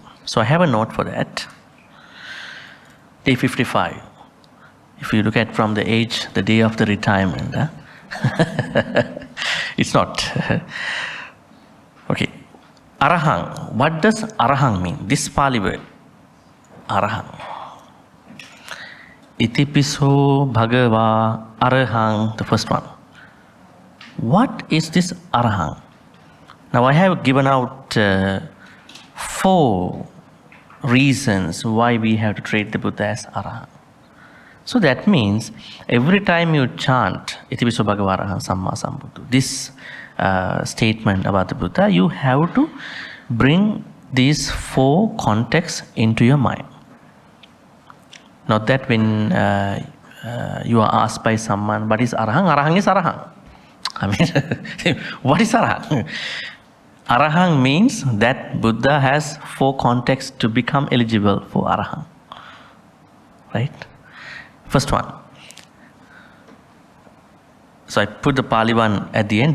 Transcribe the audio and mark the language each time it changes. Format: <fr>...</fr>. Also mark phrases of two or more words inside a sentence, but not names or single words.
<en>So I have a note for that. Day 55. If you look at from the age, the day of the retirement, it's not. Okay. Arahang. What does Arahang mean? This Pali word.</en> <pi>arahang. Itipiso bhagava arahang,</pi> <en>the first one. What is this arahang? Now I have given out 4 reasons why we have to treat the Buddha as arahang. So that means every time you chant</en> <pi>Itipiso bhagava arahang samma sambuddho,</pi> <en>this statement about the Buddha, you have to bring these 4 contexts into your mind. Not that when you are asked by someone, what is arahang? Arahang is arahang. I mean, what is arahang? Arahang means that Buddha has 4 contexts to become eligible for arahang. Right? First one. So I put the Pali one at the end.</en>